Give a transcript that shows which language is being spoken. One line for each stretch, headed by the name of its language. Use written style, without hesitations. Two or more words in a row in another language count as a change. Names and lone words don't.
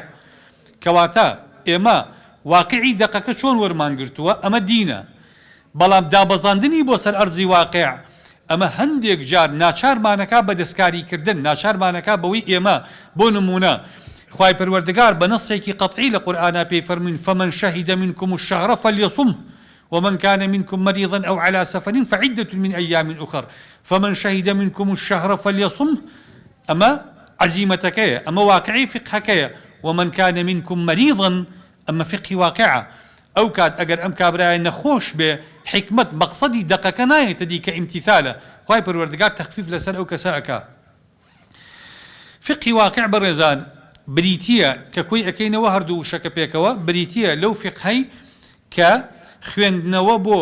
Central Kurdish: کەواتە ئێمە واقعی دەقەکە چۆن وەرمانگرتووە ئەمە دینە، بەڵام دابەزاندنی بۆ سەر ئەرزی واقع ئەمە هەندێک جار ناچارمانەکە بە دەستکاریکردن، ناچارمانەکە بەوەی ئێمە بۆ نمونە خوای پەروەردگار بە نەسێکی قەطعی لە قورئانە پێی فەرمووین
Arabic: فەمەن شەهیدە منکم الشەهرە فەلیەصومه ومن كان منكم مريضا أو على سفر فعدة من أيام أخر فمن شهد منكم الشهر فليصمه. أما عزيمتك أما واقعي فقهك. ومن كان منكم مريضا
Central Kurdish: ئەمە فقهی واقعە ئەو کات ئەگەر ئەم کابرایە نەخۆش بێ حکمت مەقسەدی دەقەکە نایەتە دی کە ئیمتیثالە خوای پەروەردگار تەخفیف لەسەر ئەو کەسە ئەکا فقهی واقع بەڕێزان بریتیە کە کۆی ئەەکەینەوە هەردوو شەکە پێکەوە بریتیە لەو فقهەی کە خوێندنەوە بۆ